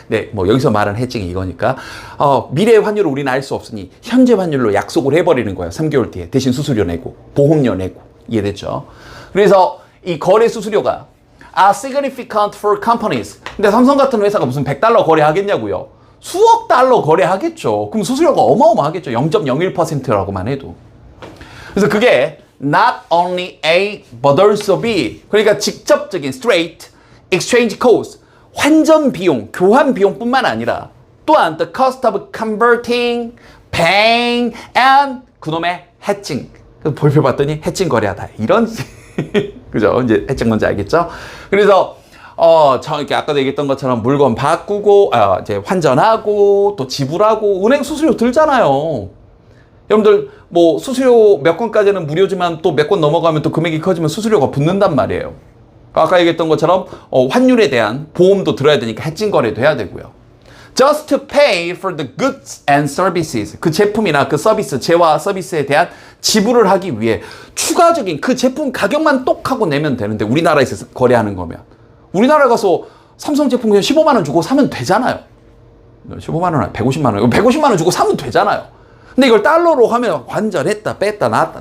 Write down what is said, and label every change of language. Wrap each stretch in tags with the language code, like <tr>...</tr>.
<ko>네, 뭐 여기서 말한 해칭이 이거니까 미래 환율을 우리는 알 수 없으니 현재 환율로 약속을 해버리는 거예요. 3개월 뒤에 대신 수수료 내고 보험료 내고. 이해됐죠? 그래서 이 거래 수수료가</ko> <en>are significant for companies.</en> <ko>근데 삼성 같은 회사가 무슨 100달러 거래하겠냐고요. 수억 달러 거래하겠죠. 그럼 수수료가 어마어마하겠죠. 0.01%라고만 해도. 그래서 그게</ko> <en>not only A but also B.</en> <ko>그러니까 직접적인</ko> <en>straight exchange cost,</en> <ko>환전 비용, 교환 비용뿐만 아니라 또한</ko> <en>the cost of converting, paying and</en> <ko>그놈의 해칭. 볼표 봤더니 해칭 거래하다. 이런 그죠? 이제 해칭 뭔지 알겠죠? 그래서 이렇게 아까도 얘기했던 것처럼 물건 바꾸고, 이제 환전하고, 또 지불하고, 은행 수수료 들잖아요. 여러분들, 뭐, 수수료 몇 건까지는 무료지만 또 몇 건 넘어가면 또 금액이 커지면 수수료가 붙는단 말이에요. 아까 얘기했던 것처럼, 환율에 대한 보험도 들어야 되니까 해칭 거래도 해야 되고요.</ko> <en>Just to pay for the goods and services.</en> <ko>그 제품이나 그 서비스, 재화 서비스에 대한 지불을 하기 위해 추가적인 그 제품 가격만 똑 하고 내면 되는데, 우리나라에서 거래하는 거면. 우리나라 가서 삼성 제품 그냥 15만 원 주고 사면 되잖아요. 15만 원, 150만 원. 150만 원 주고 사면 되잖아요. 근데 이걸 달러로 하면 환전했다, 뺐다, 나왔다.</ko>